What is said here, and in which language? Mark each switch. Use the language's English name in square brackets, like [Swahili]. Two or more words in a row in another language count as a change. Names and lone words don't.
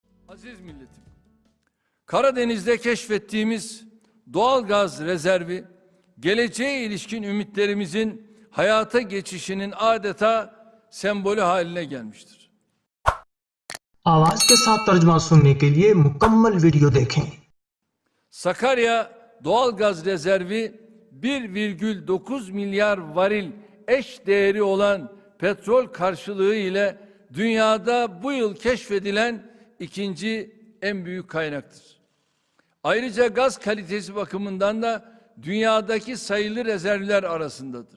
[Turkish] Aziz milletim, Karadeniz'de keşfettiğimiz doğal gaz rezervi, geleceğe ilişkin ümitlerimizin hayata geçişinin adeta sembolü haline gelmiştir. [Urdu] आवाज के साथ तर्जुमा सुनने के लिए मुकम्मल वीडियो देखें। [Turkish] Sakarya doğal gaz rezervi 1,9 milyar varil eş değeri olan petrol karşılığı ile dünyada bu yıl keşfedilen ikinci en büyük kaynaktır. Ayrıca gaz kalitesi bakımından da dünyadaki sayılı rezervler arasındadır.